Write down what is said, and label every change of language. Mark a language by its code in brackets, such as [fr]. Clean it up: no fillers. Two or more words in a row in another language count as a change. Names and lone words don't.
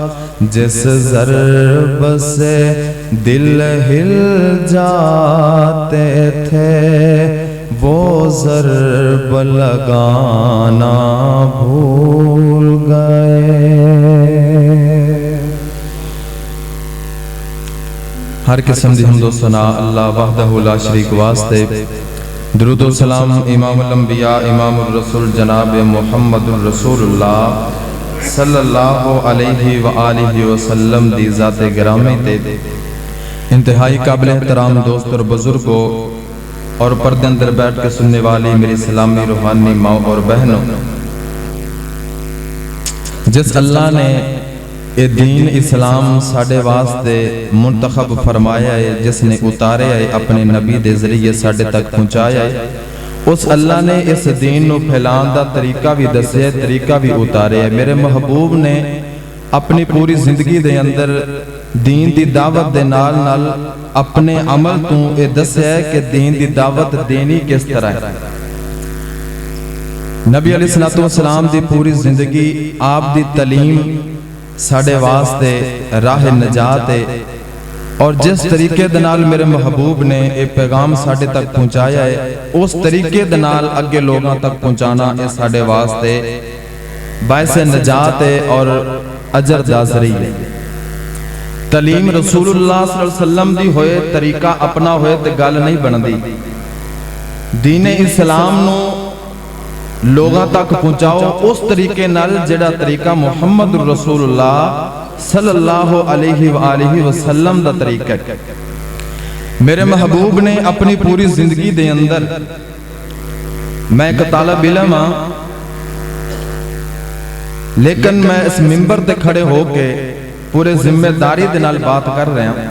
[ur] جس ضرب سے دل ہل جاتے تھے، وہ ضرب لگانا بھول گئے. [pa] ਹਰ ਕਿਸਮ ਦੀ ਹਮਦੋ ਸਨਾ [ar] الله وحده لا شريك [pa] ਵਾਸਤੇ। ਦਰੂਦ ਵ ਸਲਾਮ [ar] إمام الأنبياء إمام الرسل [pa] ਜਨਾਬ [ar] محمد رسول الله صلى الله عليه وآله وسلم [pa] ਦੀ ਜ਼ਾਤੇ ਗਿਰਾਮੀ ਤੇ ਇੰਤਹਾਈ ਕਾਬਿਲ ਏਹਤਰਾਮ ਦੋਸਤ ਔਰ ਬੁਜ਼ੁਰਗੋਂ ਔਰ ਪਰਦੇ ਅੰਦਰ ਬੈਠ ਕੇ ਸੁਣਨੇ ਵਾਲੀ ਮੇਰੀ ਸਲਾਮੀ ਰੂਹਾਨੀ ਮਾਂ ਔਰ ਬਹਿਨੋਂ, ਜਿਸ ਅੱਲਾਹ ਨੇ ਯੇ ਦੀਨ ਇਸਲਾਮ ਸਾਡੇ ਵਾਸਤੇ ਮੁੰਤਖ਼ਬ ਫ਼ਰਮਾਇਆ ਹੈ, ਜਿਸਨੇ ਉਤਾਰੇ ਹੈ ਅਪਨੇ ਨਬੀ ਦੇ ਜ਼ਰੀਏ ਸਾਡੇ ਤਕ ਪਹੁੰਚਾਇਆ ਹੈ, ਉਸ ਅੱਲਾਹ ਨੇ ਇਸ ਦੀਨ ਨੂੰ ਫੈਲਾਨੇ ਦਾ ਤਰੀਕਾ ਭੀ ਦੱਸਿਆ, ਤਰੀਕਾ ਭੀ ਉਤਾਰੇ ਹੈ। ਮੇਰੇ ਮਹਿਬੂਬ ਨੇ ਅਪਨੀ ਪੂਰੀ ਜ਼ਿੰਦਗੀ ਦੇ ਅੰਦਰ ਦੀਨ ਦੀ ਦਾਵਤ ਦੇ ਨਾਲ ਨਾਲ ਅਪਨੇ ਅਮਲ ਤੂੰ ਯੇ ਦੱਸਿਆ ਹੈ ਕਿ ਦੀਨ ਦੀ ਦਾਵਤ ਦੇਣੀ ਕਿਸ ਤਰ੍ਹਾਂ ਹੈ। ਨਬੀ [ar] عليه الصلاة والسلام [pa] ਦੀ ਪੂਰੀ ਜ਼ਿੰਦਗੀ ਆਪ ਦੀ ਤਾਲੀਮ ਸਾਡੇ ਵਾਸਤੇ ਰਾਹ ਨਜਾਤ ਹੈ, ਔਰ ਜਿਸ ਤਰੀਕੇ ਦੇ ਨਾਲ ਮੇਰੇ ਮਹਿਬੂਬ ਨੇ ਯੇ ਪੈਗ਼ਾਮ ਸਾਡੇ ਤਕ ਪਹੁੰਚਾਇਆ ਹੈ, ਉਸ ਤਰੀਕੇ ਦੇ ਨਾਲ ਅੱਗੇ ਲੋਗੋਂ ਤਕ ਪਹੁੰਚਾਣਾ ਯੇ ਸਾਡੇ ਵਾਸਤੇ ਬਾਇਸੇ ਨਜਾਤ ਹੈ ਔਰ ਅਜਰ ਦਾ ਜ਼ਰੀਆ ਹੈ। ਤਾਲੀਮ ਰਸੂਲੁੱਲਾਹ [ar] صلى الله عليه وسلم [pa] ਦੀ ਹੋਏ, ਤਰੀਕਾ ਅਪਨਾ ਹੋਏ ਤੇ ਗੱਲ ਨਹੀਂ ਬਣਦੀ। ਦੀਨੇ ਇਸਲਾਮ ਨੂੰ ਲੋਗੋਂ ਤਕ ਪਹੁੰਚਾਓ ਉਸ ਤਰੀਕੇ ਨਾਲ ਜਿਹੜਾ ਤਰੀਕਾ [ar] محمد رسول الله صلى الله عليه وآله وسلم [pa] ਦਾ ਤਰੀਕਾ ਹੈ। ਮੇਰੇ ਮਹਿਬੂਬ ਨੇ ਅਪਨੀ ਪੂਰੀ ਜ਼ਿੰਦਗੀ ਦੇ ਅੰਦਰ, ਮੈਂ ਇਕ ਤਾਲਿਬ ਇਲਮ ਹਾਂ, ਲੇਕਿਨ ਮੈਂ ਇਸ ਮਿੰਬਰ ਤੇ ਖੜ੍ਹੇ ਹੋ ਕੇ ਪੂਰੇ ਜ਼ਿੰਮੇਦਾਰੀ ਦੇ ਨਾਲ ਬਾਤ ਕਰ ਰਿਹਾ ਹੂੰ।